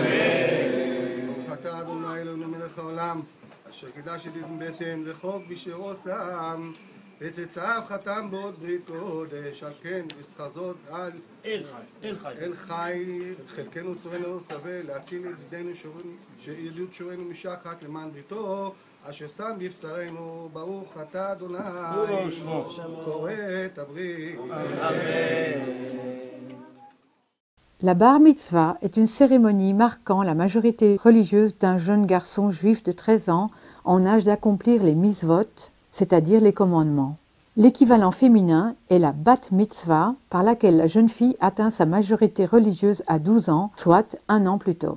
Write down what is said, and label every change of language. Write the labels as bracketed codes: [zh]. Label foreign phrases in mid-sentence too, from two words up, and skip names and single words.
[he] ברוך אתה אדוני אלוהינו מלך העולם אשר קידש את בטן וחוק בשערו שם את עצה חתם בעוד ברית קודש על כן וסחזות על אל חי חלקנו צורנו צווה להציל ידידנו ידידות שורנו משחת למען בריתו אשר שם בבשרנו ברוך אתה אדוני קורא את הברית. [fr] La bar mitzvah est une cérémonie marquant la majorité religieuse d'un jeune garçon juif de 13 ans en âge d'accomplir les mitzvot, c'est-à-dire les commandements. L'équivalent féminin est la bat mitzvah, par laquelle la jeune fille atteint sa majorité religieuse à 12 ans, soit un an plus tôt.